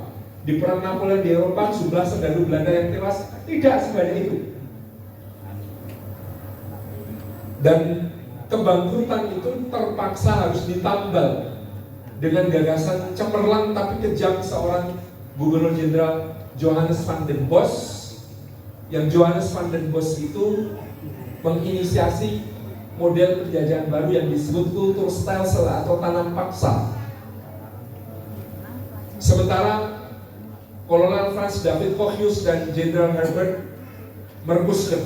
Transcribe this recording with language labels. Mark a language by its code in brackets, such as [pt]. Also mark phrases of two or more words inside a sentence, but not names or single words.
[id] Di perang Napoleon di Eropa jumlah serdadu Belanda yang tewas tidak sebanyak itu. Dan kebangkrutan itu terpaksa harus ditambal dengan gagasan cemerlang tapi kejam seorang Gubernur Jenderal Johannes van den Bosch. Yang Johannes van den Bosch itu menginisiasi model penjajahan baru yang disebut Kulturstelsel atau tanam paksa. Sementara Kolonel Franz David Kochius dan Jenderal Herbert Marcus de